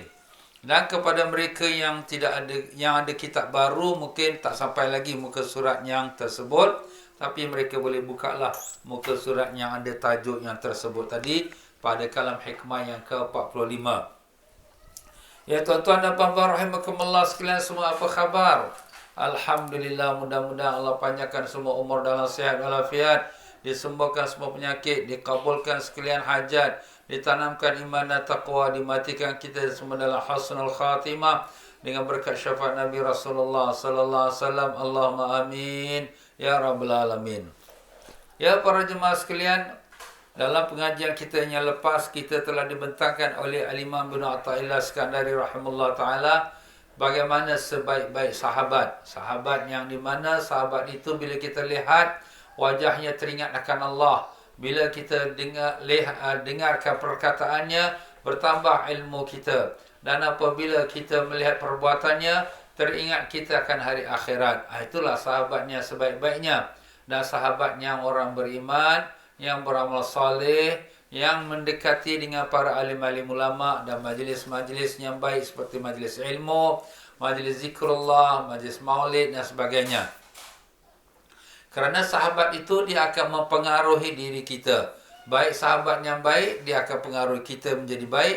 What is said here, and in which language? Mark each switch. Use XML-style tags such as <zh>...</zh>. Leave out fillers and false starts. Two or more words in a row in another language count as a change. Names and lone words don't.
<ms>Dan kepada mereka yang ada kitab baru, mungkin tak sampai lagi muka surat yang tersebut, tapi mereka boleh bukalah muka surat yang ada tajuk yang tersebut tadi pada kalam hikmah yang ke-45. Ya tuan-tuan dan puan-puan rahimakumullah sekalian semua, apa khabar? Alhamdulillah, mudah-mudahan Allah panjangkan semua umur dalam sihat walafiat, disembuhkan semua penyakit, dikabulkan sekalian hajat, ditanamkan iman dan taqwa, dimatikan kita semua dalam</ms> <ar>حسن الخاتمة</ar> <ms>dengan berkat syafaat Nabi Rasulullah</ms> <ar>صلى الله عليه وسلم. اللهم آمين يا رب العالمين.</ar> <ms>Ya para jemaah sekalian, dalam pengajian kita yang lepas, kita telah dibentangkan oleh Al-Imam Ibn Athaillah Iskandari</ms> <ar>رحمه الله تعالى</ar> <ms>bagaimana sebaik-baik sahabat. Sahabat yang dimana sahabat itu bila kita lihat wajahnya teringat akan Allah. Bila kita dengarkan perkataannya, bertambah ilmu kita. Dan apabila kita melihat perbuatannya, teringat kita akan hari akhirat. Itulah sahabatnya sebaik-baiknya. Dan sahabatnya orang beriman, yang beramal saleh, yang mendekati dengan para alim-alim ulama dan majlis-majlis yang baik seperti majlis ilmu, majlis zikrullah, majlis maulid dan sebagainya. Kerana sahabat itu dia akan mempengaruhi diri kita. Baik sahabat yang baik, dia akan pengaruhi kita menjadi baik.</ms>